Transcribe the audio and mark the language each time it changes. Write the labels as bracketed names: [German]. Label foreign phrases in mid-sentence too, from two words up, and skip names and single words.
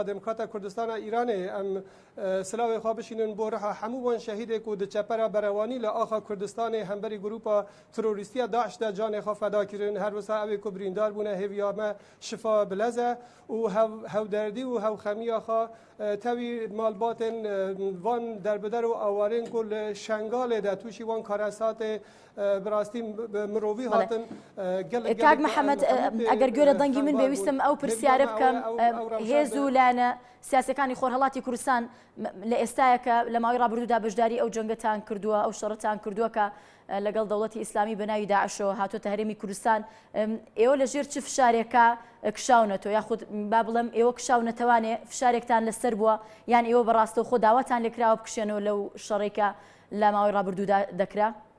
[Kurdish] Demokrata Kurdistana Îranê em silavê xwe bişînin bo reha hemû wan şehîdê ku di çepera berewanî li axa Kurdistanê hemberî grupa terorîstiya Daeş de canê xwe feda kirin her wisa evê ku birîndar bûne hêviya me şifa bileze û hewderdî û hewxemiya xwe tevî malbatên van derbeder û awarên ku li Şengalê de tûşî wan karasatê bi rastî mirovî hatin gelek [Central Kurdish] کاک محەممەد ئەگەر گوێرە دەنگی من پێویستم ئەو پرسیارە بکەم هێز و لایەنە سیاسەکانی خۆرهەڵاتی کوردستان لە ئێستایەکە لە ماوەی ڕابردوودا بەشداری ئەو جەنگەتان کردووە ئەو شەڕەتان کردووە کە لەگەڵ دەوڵەتی ئیسلامی بەناوی داعشەوە هاتوۆتە هەرێمی کوردستان ئێوە لەژێر چ فشارێکە کشاونەتەوە یاخود با بڵێم ئێوە کشاونەتەوانێ فشارێکتان لەسەر بووە یان ئێوە بەڕاستەوخۆ داواتان لێکراوە بکشێنەوە لەو شەڕێکە لە ماوەی ڕابردوودا دەکرا؟